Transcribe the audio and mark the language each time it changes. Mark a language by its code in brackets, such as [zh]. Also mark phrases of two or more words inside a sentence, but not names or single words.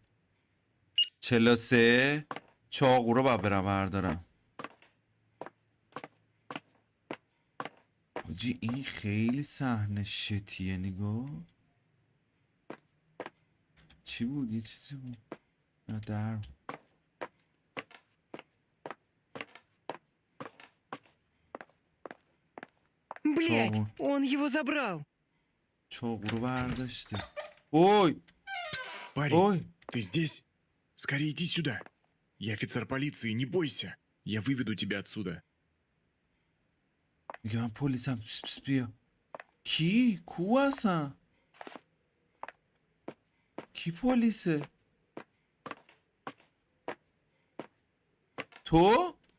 [fa] 43 چاقو رو باید برم بردارم حاجی این خیلی صحنه شتیه نگاه چی بود یه چیزی بود نه در [ru] Блять, Чего? он его забрал. [fa] چاقو رو برداشته اوی [ru] Парень, [fa] اوی [ru] ты здесь? Скорее иди сюда. Я офицер полиции, не бойся. Я выведу тебя отсюда. [fa] میگه من پلیسم پس بیا کی؟ کو هستن؟ کی پلیسه؟ تو؟